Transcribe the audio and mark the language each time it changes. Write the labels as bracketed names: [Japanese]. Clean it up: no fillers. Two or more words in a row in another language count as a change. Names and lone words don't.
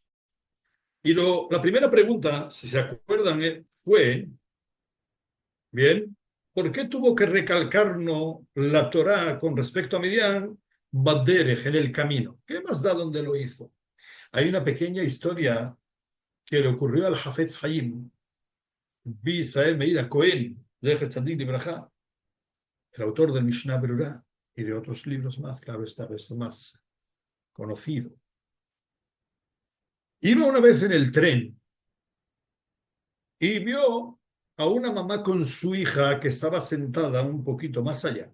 [Spanish] Y la primera pregunta, si se acuerdan, fue, bien, ¿por qué tuvo que recalcarnos la Torá con respecto a Miriam, Baderech, en el camino? ¿Qué más da donde lo hizo? Hay una pequeña historia que le ocurrió al Hafetz Haim, Bi Israel Meir Cohen, de [Hebrew] צדיק לברכה, [Spanish] el autor del Mishnah Berurah y de otros libros más, claro está, esto más conocido. Iba una vez en el tren y vio a una mamá con su hija que estaba sentada un poquito más allá.